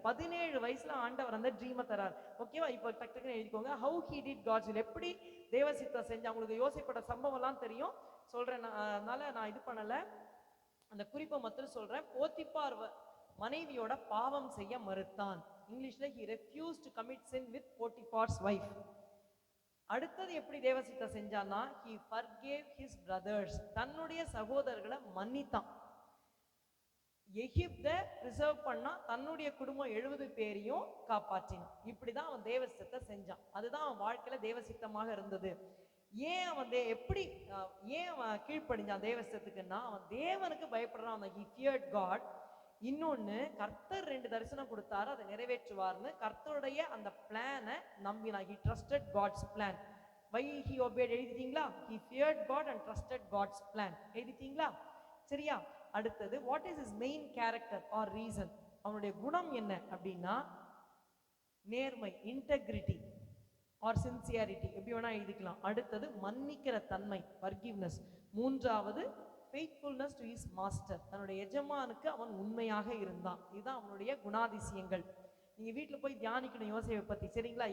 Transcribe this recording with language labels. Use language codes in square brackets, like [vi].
[ta] 17 வயசுல ஆண்டவர் அந்த ட்ரீமை தரார். ஓகேவா? இப்போ டக்கு டக்குன்னு எழுதிக்கோங்க. [en] How he did God's will. [ta] எப்படி தேவசித்தம் செஞ்சா. உங்களுக்கு யோசிப்பட்ட சம்பவம் எல்லாம் தெரியும், சொல்றேன் அதனால நான் இது பண்ணல, அந்த குறிப்பை மட்டும் சொல்றேன். போத்திப்பார் மனைவியோட பாவம் செய்ய மறுத்தான். [en] இங்கிலீஷ்ல he refused to commit sin with Potiphar's wife. [ta] அடுத்தது எப்படி தேவசித்தம் செஞ்சான்னா, [en] he forgave his brothers, [ta] தன்னுடைய சகோதரர்களை மன்னித்தான். எகிப்தை ரிசர்வ் பண்ணா, தன்னுடைய குடும்பம் 70 பேரையும் காப்பாற்றினான். இப்படிதான் அவன் தேவசித்தத்தை செஞ்சான். அதுதான் அவன் வாழ்க்கையில தேவசித்தமாக இருந்தது. ஏன் அவன் எப்படி ஏன் அவன் கீழ்ப்படிஞ்சான் தேவசித்தத்துக்குன்னா, அவன் தேவனுக்கு பயப்படுறான். [en] அவன் he feared God. [ta] இன்னொன்னு, கர்த்தர் 2 தரிசனம் கொடுத்தாரு, அதை நிறைவேற்றுவார்னு கர்த்தருடைய அந்த பிளானை நம்பினான். [en] he trusted God's plan. why he obeyed எழுதிட்டீங்களா? he feared God and trusted God's plan [ta] எழுதிட்டீங்களா? சரியா? [en] அடுத்தது, what is his main character or reason? [ta] அவனுடைய குணம் என்ன அப்படின்னா, நேர்மை, [en] integrity or sincerity, [ta] எப்படி வேணா எழுதிக்கலாம். அடுத்தது, மன்னிக்கிற தன்மை, forgiveness. மூன்றாவது, [en] faithfulness to his master, [ta] தன்னுடைய எஜமானுக்கு அவன் உண்மையாக இருந்தான். இதுதான் அவனுடைய குணாதிசயங்கள். நீங்க வீட்டுல போய் தியானிக்கணும் யோசேப்பை பத்தி, சரிங்களா?